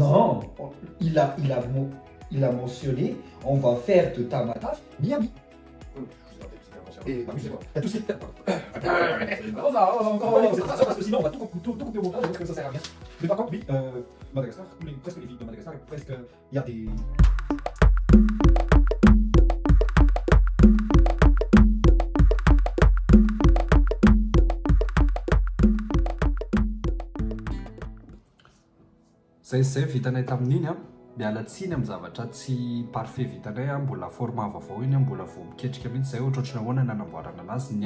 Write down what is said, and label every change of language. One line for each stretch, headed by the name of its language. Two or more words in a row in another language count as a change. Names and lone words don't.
French: Non, il a mentionné, on va faire de Tamatave Miami. Et bah, je sais pas. Tout c'est on va encore parce que sinon on va tout couper au montage, donc ça sert à rien. Mais par contre, oui, Madagascar, presque les villes de Madagascar, presque, il y a des.
Malagasy: Zay vitanay tamin'iny a miala tsiny amin'ny zavatra tsy parfait vitanay a mbola format vaovao iny a mbola vao miketrika mihitsy zay ohatrohatrany ahoana nanamboarana anazy ny